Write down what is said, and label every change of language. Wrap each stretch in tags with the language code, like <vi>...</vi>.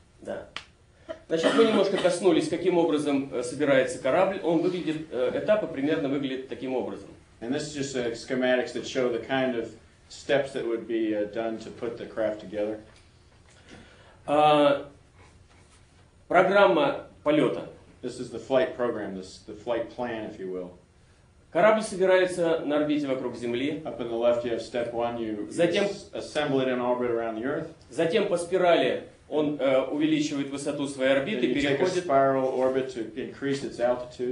<ru>Да. Значит, мы немножко коснулись, каким образом собирается корабль. Этапы примерно выглядят таким образом.</ru> <en>And this is just schematics that show the kind of steps that would be done to put the craft together.</en> <ru>Программа полета.</ru> <en>This is the flight program, the flight plan, if you will.</en> <ru>Корабль собирается на орбите вокруг Земли.</ru> <en>Up in the left, you have step one. You</en> <ru>Затем-</ru> <en>assemble it in orbit around the Earth.</en> <ru>Затем по спирали он увеличивает высоту своей</ru> <en>Then</en> <ru>орбиты,</ru> <en>you take a</en> <ru>переходит</ru> <en>spiral orbit to increase its altitude,</en>